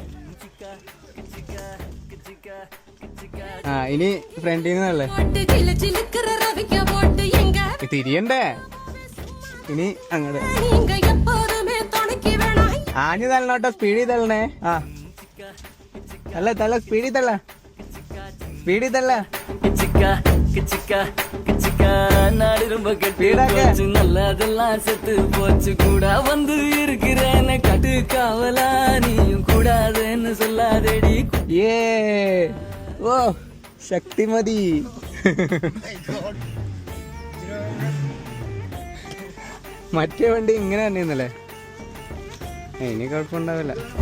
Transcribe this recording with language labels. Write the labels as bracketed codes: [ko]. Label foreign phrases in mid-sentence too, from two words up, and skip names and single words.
[ml] ആ ഇനി ഫ്രണ്ടിൽ നിന്നല്ലേ തിരിയണ്ടേ? ഇനി അങ്ങോട്ട് ആഞ്ഞു തള്ളണോട്ടോ, സ്പീഡിൽ തള്ളണേ. ആ തള്ള തള്ള, സ്പീഡിൽ തള്ള, സ്പീഡിൽ തള്ള. [ta] நல்லதெல்லாம் செத்து போச்சு கூட வந்து இருக்கிறேன்னு கட்டு காவலா நீயும் கூடாதுன்னு சொல்லாதேடி. [ml] ഏ ഓ ശക്തിമതി. മറ്റേ വണ്ടി ഇങ്ങനെ തന്നെ ഇന്നലെ. ഇനി കുഴപ്പമുണ്ടാവില്ല.